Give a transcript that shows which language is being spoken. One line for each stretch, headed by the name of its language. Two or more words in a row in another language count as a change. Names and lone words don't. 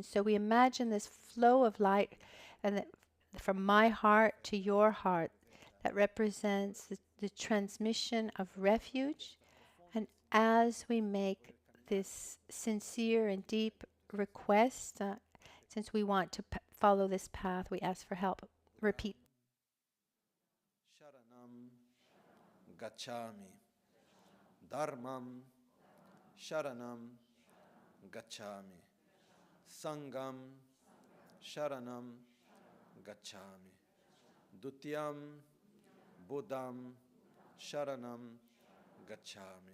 English: So we imagine this flow of light, and from my heart to your heart, that represents the transmission of refuge. And as we make this sincere and deep request, since we want to follow this path, we ask for help. Repeat.
Pali: Sharanam gacchami. Dharmam sharanam gacchami. Sangam Sharanam Gacchami. Dutiyam Buddham Sharanam Gacchami.